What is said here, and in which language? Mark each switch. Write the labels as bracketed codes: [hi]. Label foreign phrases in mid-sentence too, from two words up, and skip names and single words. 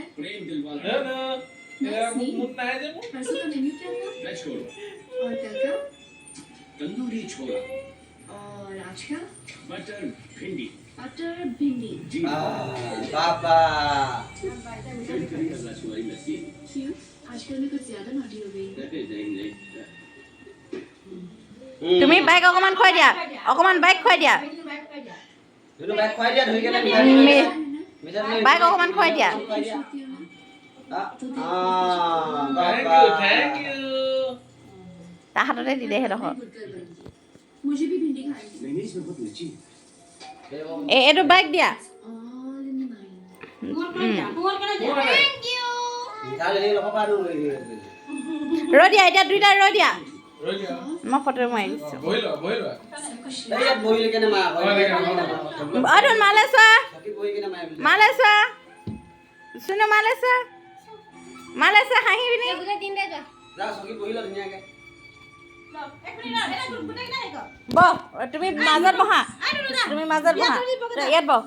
[hi] प्रेम दिलवाला। परसों का मेन्यू क्या था? वेज कोरमा। और कल का? तंदूरी छोला। और आज का? मटर भिंडी। मटर भिंडी। बाबा क्यों? आजकल मैं कुछ ज्यादा नॉटी हो गई। [as] তুমি বাইক অকমান খুৱাই দিয়া বাইক খুৱাই দিয়া বাইক অকমান খুৱাই দিয়া তাৰ হাততে দি দে সেইডোখৰ [hi] मुझे भी भिंडी खानी है। [as] এইটো বাইক দিয়া [en] All in mind. [as] ৰৈ দিয়া এতিয়া দুইটা ৰৈ দিয়া মই ফটো মাৰি দিছোঁ অৰুণ মালে চোৱা চুনু মালে চোৱা হাঁহি পিনি বহ তুমি মাজত বহা ইয়াত